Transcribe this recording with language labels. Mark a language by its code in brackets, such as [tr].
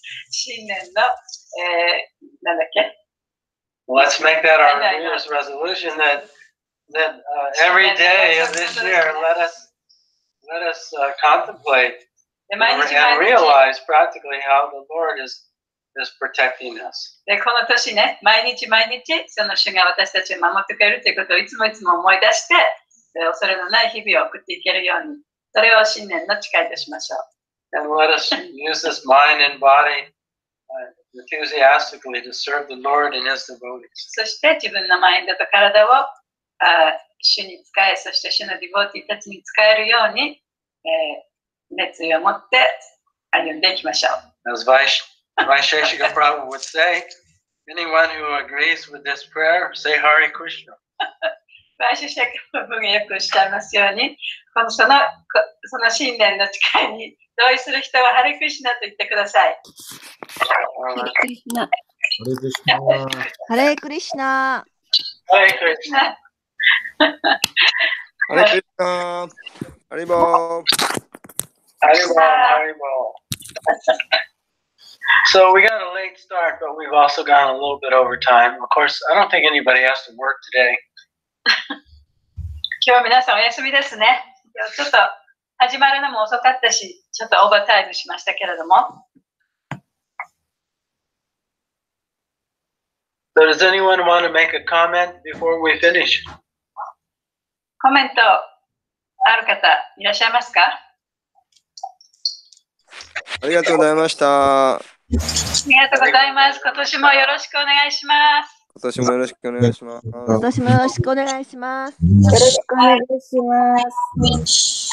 [ja] 新年の、なんだっけ [en] Let's make that our New Year's resolution that every day of this year let us contemplate and realize practically how the Lord is protecting us. [ja] でこの年ね、毎日その主が私たちを守ってくれるということをいつも思い出して、恐れのない日々を送っていけるように、それを新年の誓いとしましょう。 [en] And let us use this mind and body enthusiastically to serve the Lord and His devotees. [ja] そして自分のマインドと体を主に使え、そして主のディボーティーたちに使えるように、熱意を持って歩んでいきましょう。 [en] As By HG Satyadev Prabhu would say, anyone who agrees with this prayer, say Hare Krishna. [ja] バイシュシャカプラブがよくおっしゃいますように、その新年の誓いに同意する人はハレクリシュナと言ってください。ハレクリシュナ。ハレクリシュナ。ハレクリシュナ。 [en] Hare Krishna. Hare Krishna. Haribol. Haribol, Haribol. So we got a late start, but we've also gone a little bit over time. Of course, I don't think anybody has to work today. [ja] 今日は皆さんお休みですね。ちょっと始まるのも遅かったし、ちょっとオーバータイムしましたけれども。 [en] So does anyone want to make a comment before we finish? [ja] コメントある方いらっしゃいますか？ありがとうございました。ありがとうございます。今年もよろしくお願いします。今年もよろしくお願いします。今年もよろしくお願いします。よろしくお願いします。